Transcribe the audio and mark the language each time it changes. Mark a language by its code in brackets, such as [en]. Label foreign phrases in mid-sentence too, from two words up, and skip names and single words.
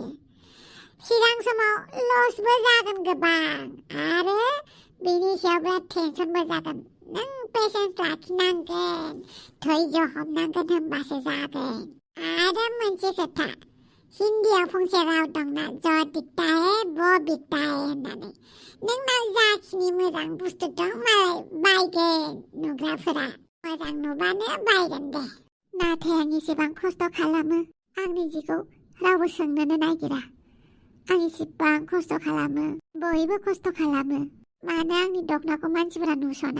[brx] सिगां समाव लसबो जागोन गोबां आरो बेनि सायाव बिराद टेनसनबो जागोन। नों पेसेन्स लाखिनांगोन धैर्य हमनांगोन होमबासो जागोन। आरो मोनसे खोथा हिन्दीयाव फंसे राव दंना [hi] जो दिखता है वो बिकता है [brx] होननानै। नोंनाव जाखिनि मोजां बुस्थु दं मालाय बायगोन नुग्राफोरा। मोजां नुबानो बायगोन दे। नाथाय आं एसेबां खस्थ' खालामो आंनि जिखौ रावबो सोंनोनो नागिरा। आं एसेबां खस्थ' खालामो बयबो खस्थ' खालामो मानो आंनि दख'नाखौ मानसिफोरा नुसना?